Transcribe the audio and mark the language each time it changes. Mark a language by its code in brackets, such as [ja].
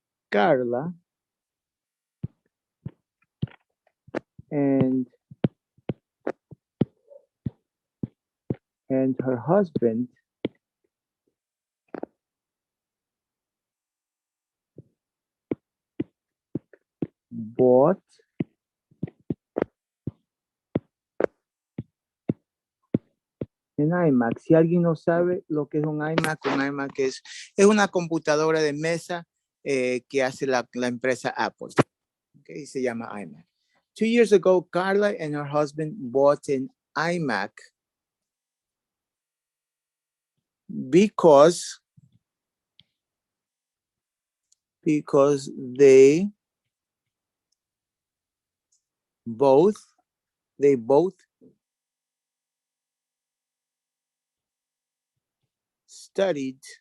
[en] Carla and her husband bought an iMac. [es] Si alguien no sabe lo que es un iMac es una computadora de mesa que hace la empresa Apple. Okay, se llama iMac. [en] 2 years ago, Carla and her husband bought an iMac because they both studied